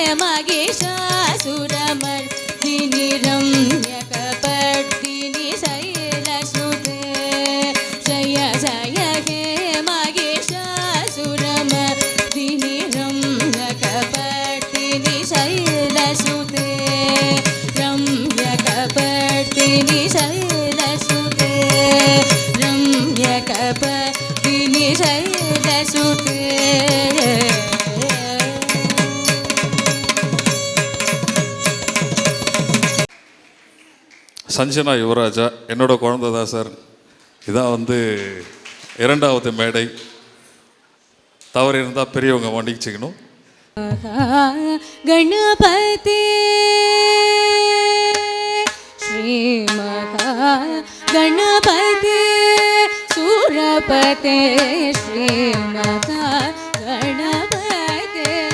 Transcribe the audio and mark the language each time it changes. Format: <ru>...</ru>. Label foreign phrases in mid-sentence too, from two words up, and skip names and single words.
<sa>महिषासुरमर्दिनि रम्यकपर्दिनि शैलसुते जय जय हे महिषासुरमर्दिनि रम्यकपर्दिनि शैलसुते रम्यकपर्दिनि शैलसुते रम्यकपर्दिनि शैलसुते</sa> <ta>சஞ்சனா யுவராஜா என்னோட குழந்தை தான் சார். இதான் இரண்டாவது மேடை. தவறு இருந்தால் பெரியவங்க மன்னிச்சுக்கணும்.</ta> <sa>गणपते श्री महा गणपते सुरपते श्री महा गणपते</sa>